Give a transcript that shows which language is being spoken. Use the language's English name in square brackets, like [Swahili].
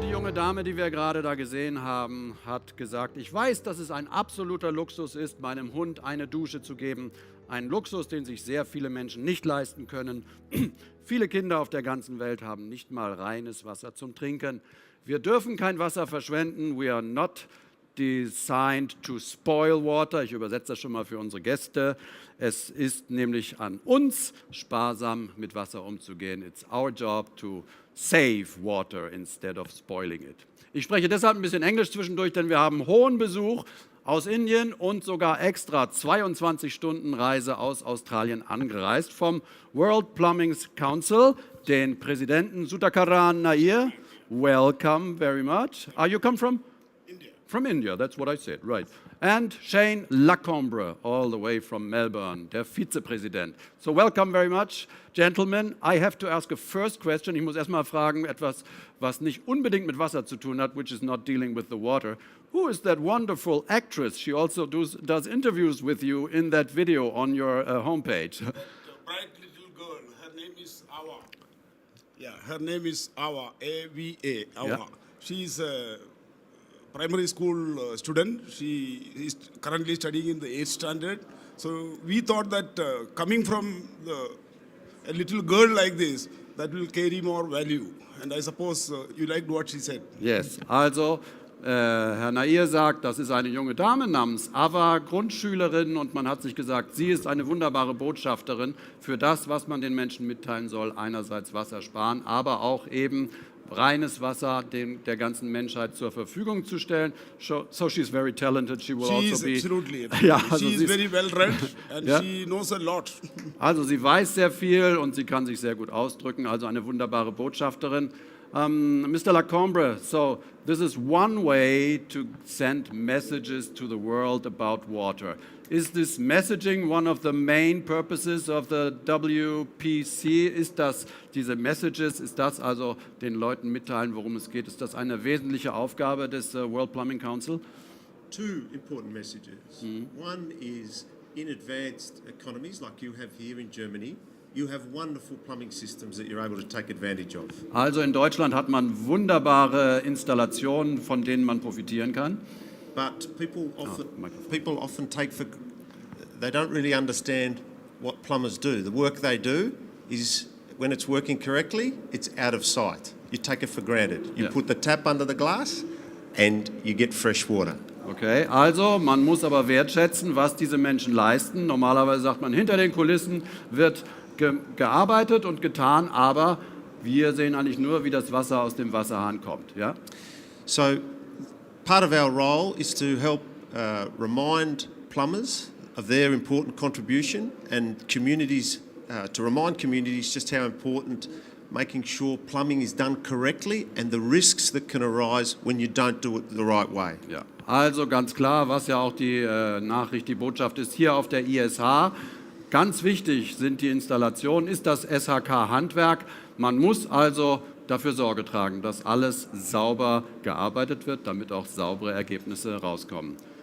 [German] Die Dame, die wir gerade da gesehen haben, hat gesagt: Ich weiß, dass es ein absoluter Luxus ist, meinem Hund eine Dusche zu geben. Ein Luxus, den sich sehr viele Menschen nicht leisten können. Viele Kinder auf der ganzen Welt haben nicht mal reines Wasser zum Trinken. Wir dürfen kein Wasser verschwenden. [English] We are not designed to spoil water. [German] Ich übersetze das schon mal für unsere Gäste. Es ist nämlich an uns, sparsam mit Wasser umzugehen. [English] It's our job to save water instead of spoiling it. [German] Ich spreche deshalb ein bisschen Englisch zwischendurch, denn wir haben hohen Besuch aus Indien und sogar extra 22 Stunden Reise aus Australien angereist vom World Plumbing Council, den Präsidenten Sudhakaran Nair. [English] Welcome very much. You come from? From India, that's what I said, right. And Shane Lacombe, all the way from Melbourne, der Vizepräsident. So welcome very much, gentlemen. I have to ask a first question. [German] Ich muss erstmal fragen, etwas, was nicht unbedingt mit Wasser zu tun hat, [English] which is not dealing with the water. Who is that wonderful actress? She also does interviews with you in that video on your homepage. The bright little girl, her name is Awa. Yeah, her name is Awa, A-V-A, Awa. Yeah. She's a primary school student. She is currently studying in the 8th standard. So we thought that coming from a little girl like this, that will carry more value. And I suppose you liked what she said. [German] Yes, also Herr Nair sagt, das ist eine junge Dame namens Ava, Grundschülerin, und man hat sich gesagt, sie ist eine wunderbare Botschafterin für das, was man den Menschen mitteilen soll. Einerseits Wasser sparen, aber auch eben reines Wasser der ganzen Menschheit zur Verfügung zu stellen. [English] So she's very talented. She will also be. Absolutely. [German] Ja, also [English] she is very well read and [German] ja. [English] She knows a lot. [German] Also sie weiß sehr viel und sie kann sich sehr gut ausdrücken. Also eine wunderbare Botschafterin. [English] Mr. Lacombe, so this is one way to send messages to the world about water. Is this messaging one of the main purposes of the WPC? [German] Ist das, diese Messages, ist das also den Leuten mitteilen, worum es geht? Ist das eine wesentliche Aufgabe des World Plumbing Council? [English] two important messages. One is in advanced economies like you have here in Germany, you have wonderful plumbing systems that you're able to take advantage of. [German] Also in Deutschland hat man wunderbare Installationen, von denen man profitieren kann. [English] But people often they don't really understand what plumbers do. The work they do is, when it's working correctly, it's out of sight. You take it for granted. You put the tap under the glass and you get fresh water. [German] Okay, also man muss aber wertschätzen, was diese Menschen leisten. Normalerweise sagt man, hinter den Kulissen wird gearbeitet und getan, aber wir sehen eigentlich nur, wie das Wasser aus dem Wasserhahn kommt. Ja? [English] So part of our role is to help remind plumbers of their important contribution and communities, to remind communities just how important making sure plumbing is done correctly and the risks that can arise when you don't do it the right way. [German] Ja, also ganz klar, was ja auch die Nachricht, die Botschaft ist hier auf der ISH. Ganz wichtig sind die Installationen, ist das SHK-Handwerk. Man muss also dafür Sorge tragen, dass alles sauber gearbeitet wird, damit auch saubere Ergebnisse rauskommen.